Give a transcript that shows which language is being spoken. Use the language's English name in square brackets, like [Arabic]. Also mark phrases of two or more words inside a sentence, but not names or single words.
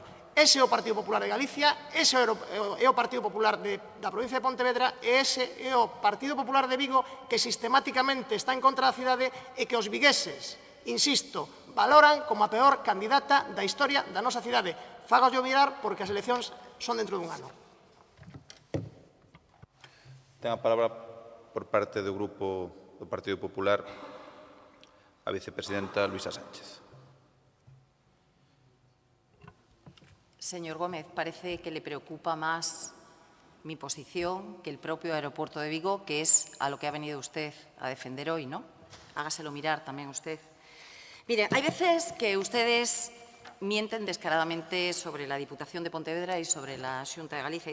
[Galician] Ese é o Partido Popular de Galicia, ese é o Partido Popular da provincia de Pontevedra e ese é o Partido Popular de Vigo que sistemáticamente está en contra da cidade e que os vigueses, insisto, valoran como a peor candidata da historia da nosa cidade. Fágollo mirar porque as eleccións son dentro dun ano. Ten a palabra por parte do Grupo do Partido Popular a vicepresidenta Luisa Sánchez. [Spanish] Señor Gómez, parece que le preocupa más mi posición que el propio aeropuerto de Vigo, que es a lo que ha venido usted a defender hoy, ¿no? Hágaselo mirar también usted. Mire, hay veces que ustedes mienten descaradamente sobre la Diputación de Pontevedra y sobre la Xunta de Galicia.